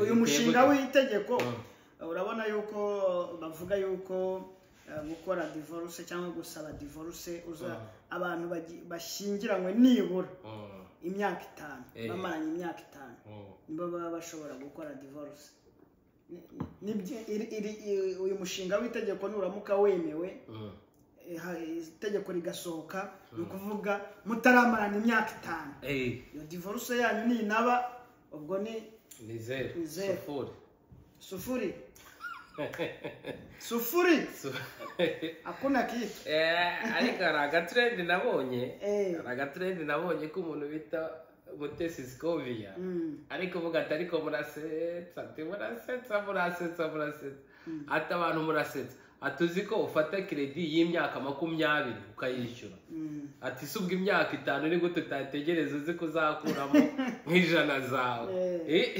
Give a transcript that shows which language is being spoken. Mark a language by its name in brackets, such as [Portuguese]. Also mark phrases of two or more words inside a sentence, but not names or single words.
[Kinyarwanda] uyu mushinga w'itegeko, urabona yuko bavuga yuko gukora divorce cyangwa gusaba divorce uza abantu bashingiranywe nibura imyaka 5, bamaranye imyaka 5 nibo baba bashobora gukora divorce. Uyu mushinga w'itegeko nuramuka wemewe, itegeko rigasohoka, ni ukuvuga mutaramarana imyaka 5, iyo divorce yanyu ninaba ubwo ni 0 [Swahili] sufuri sufuri hakuna kitu. [Kinyarwanda] Ariko hari agatrend nabonye ko umuntu bita Mutesi Scovia ariko uvuga ati ariko murasetsa ati abantu murasetsa, atuzi ko ufata credit y'imyaka 20 ukayishyura, ati subwa imyaka 5 ni gute utategereza uzi kuzakuramo nk'ijana zawe.